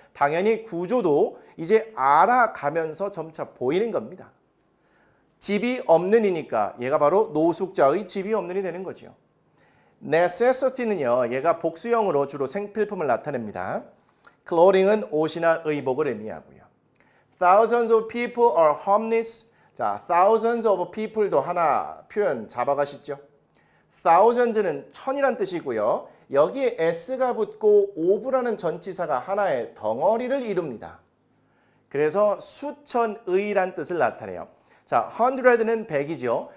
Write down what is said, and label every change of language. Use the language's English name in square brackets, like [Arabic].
[Korean] 당연히 구조도 이제 알아가면서 점차 보이는 겁니다. 집이 없는 이니까 얘가 바로 노숙자의 집이 없는 이 되는 거죠. necessity는요, 얘가 복수형으로 주로 생필품을 나타냅니다. clothing은 옷이나 의복을 의미하고요. [English] thousands of people are homeless. [Korean] 자, [English] thousands of people [Korean] 도 하나 표현 잡아가시죠. thousands는 천이란 뜻이고요. 여기에 s가 붙고 of라는 전치사가 하나의 덩어리를 이룹니다. 그래서 수천의란 뜻을 나타내요. 자, 100는 100이죠.